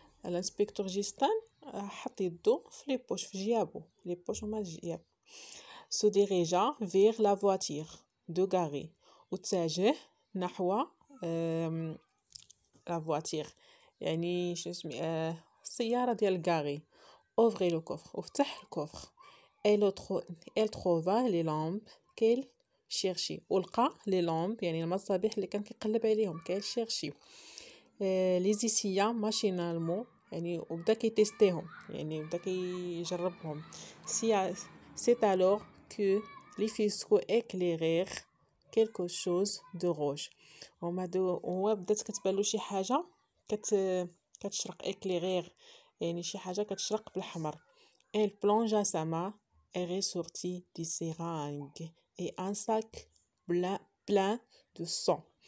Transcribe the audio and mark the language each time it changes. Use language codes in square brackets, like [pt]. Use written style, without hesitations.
[ar] الانسبكتور جيستان حط يدو في لي بوش، في جيابو، لي بوش هما الجياب. سو ديريجا فيغ لا فواتير دو غاري، واتجه نحو لا فواتير، يعني شنو اسمي السياره ديال غاري. اوفري لو كوفر، وفتح الكوفر. [fr] elle trouva les lampes qu'elle cherchait. [ar] ولقى لي لامب يعني المصابيح اللي كان كيقلب عليهم. [fr] qu'elle cherchait les essaya machinalement، [ar] يعني وبدا كيتيستيهم، يعني بدا كيجربهم. [fr] c'est alors que les faisceaux éclairèrent quelque chose de rouge. [ar] هو بدات كتبان له شي حاجه كتشرق. éclairer يعني شي حاجه كتشرق بالاحمر. [fr] elle plongea sa main et ressortit des seringues et un sac plein de sang.